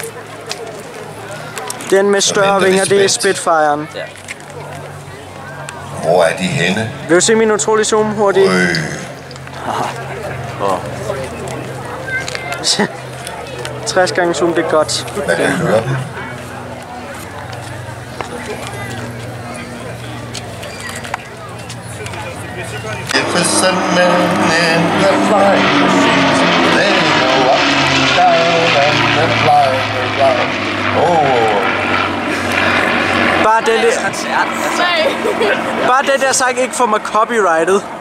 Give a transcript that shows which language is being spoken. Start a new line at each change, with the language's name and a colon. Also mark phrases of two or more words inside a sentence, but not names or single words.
Danish: Den med større vinger, det er Spitfiren. Ja. Hvor er de henne? Vil du se min utrolig zoom hurtigt? 60 gange zoom, det er godt. Man kan høre dem.
English: If a man in the flying machines, they go up, down, and they're flying around. Oh.
Danish: Bare det der sang ikke får mig copyrightet.